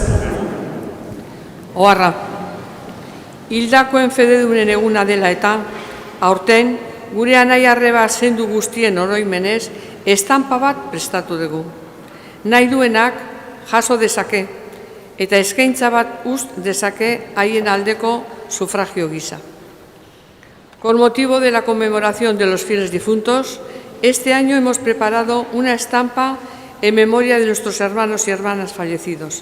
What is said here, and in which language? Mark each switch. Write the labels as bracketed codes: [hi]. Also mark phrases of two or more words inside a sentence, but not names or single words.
[eu] Oharra, hildakoen fededunen eguna dela eta, aurten, gure anai arreba zendu guztien oroimenez, estampa bat prestatu dugu. Nahi duenak jaso dezake, eta eskaintza bat ust dezake haien aldeko sufragio gisa. [es] Con motivo de la conmemoración de los fieles difuntos, este año hemos preparado una estampa en memoria de nuestros hermanos y hermanas fallecidos.